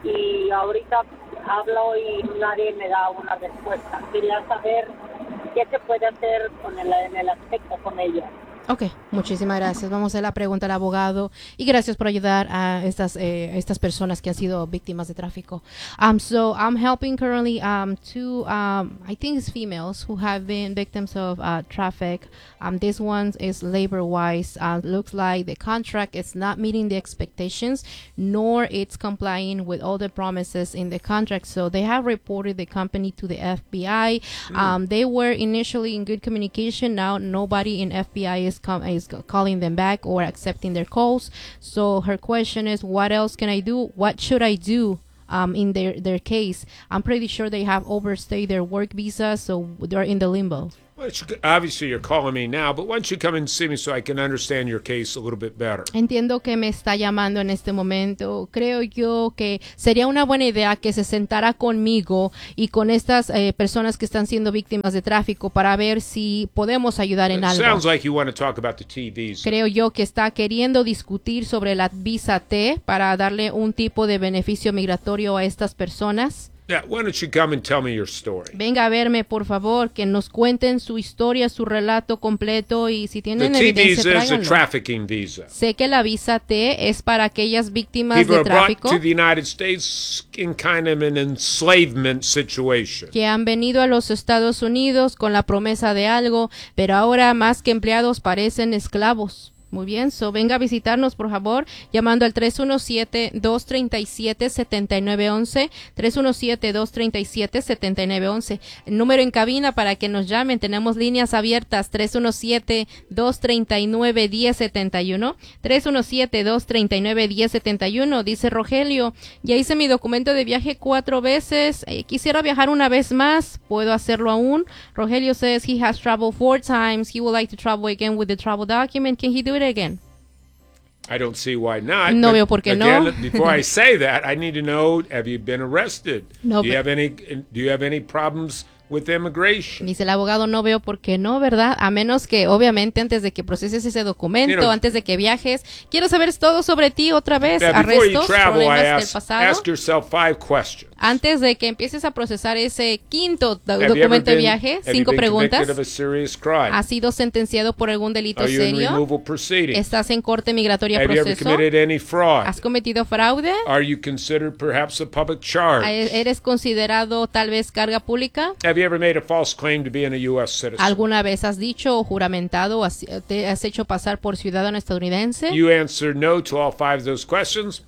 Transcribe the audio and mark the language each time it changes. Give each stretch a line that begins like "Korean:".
Spanish: Y ahorita hablo y nadie me da una respuesta. Quería saber qué se puede hacer en el aspecto con ella. Okay, muchísimas gracias. Vamos a la pregunta al abogado y gracias por ayudar a estas personas que han sido víctimas de tráfico.
English: So I'm helping currently two I think it's females who have been victims of traffic. This one is labor wise. Looks like the contract is not meeting the expectations, nor it's complying with all the promises in the contract. So they have reported the company to the FBI. They were initially in good communication. Now nobody in FBI is calling them back or accepting their calls. So her question is, what else can I do? What should I do in their case? I'm pretty sure they have overstayed their work visa, so they're in the limbo. Obviously, you're calling me now, but why don't you come and see me so I can understand your case a little bit better?
Spanish: Entiendo que me está llamando en este momento. Creo yo que sería una buena idea que se sentara conmigo y con estas personas que están siendo víctimas de tráfico para ver si podemos ayudar en algo.
English: Sounds like you want to talk about the T visa.
Spanish: Creo yo que está queriendo discutir sobre la visa T para darle un tipo de beneficio migratorio a estas personas.
English: Yeah, why don't you come and tell me your story?
Spanish: Venga a verme, por favor, que nos cuenten su historia, su relato completo y si tienen evidencia, tráiganlo. Sé que la visa T es para aquellas víctimas de tráfico
English: to the United States in kind of an enslavement situation.
Spanish: Que han venido a los Estados Unidos con la promesa de algo, pero ahora más que empleados parecen esclavos. Muy bien, so venga a visitarnos, por favor, llamando al 317-237-7911, 317-237-7911. El número en cabina para que nos llamen, tenemos líneas abiertas, 317-239-1071, 317-239-1071. Dice Rogelio, ya hice mi documento de viaje 4 veces, quisiera viajar una vez más, ¿puedo hacerlo aún?
English: Rogelio says he has traveled 4 times, he would like to travel again with the travel document, can he do it again? I don't see why not.
Spanish: No veo por qué no.
English: Before I say that, I need to know, have you been arrested? No, do you have any problems with immigration?
Spanish: Dice el abogado, no veo por qué no, ¿verdad? A menos que, obviamente, antes de que proceses ese documento, antes de que viajes, quiero saber todo sobre ti otra vez. Arrestos, problemas del pasado.
English: Ask yourself 5 questions.
Spanish: Antes de que empieces a procesar ese quinto documento de viaje, 5 preguntas.
English: Have you been convicted of a serious crime?
Spanish: ¿Has sido sentenciado por algún delito serio?
English: Are you in removal proceedings?
Spanish: ¿Estás en corte migratoria proceso?
English: Have you ever committed any fraud?
Spanish: ¿Has cometido fraude?
English: Are you considered perhaps a public charge?
Spanish: ¿Eres considerado tal vez carga pública?
English: Have you ever made a false claim to being a U.S. citizen?
Spanish: ¿Alguna vez has dicho o juramentado o te has hecho pasar por ciudadano estadounidense?
English: You answer no to all 5 of those questions.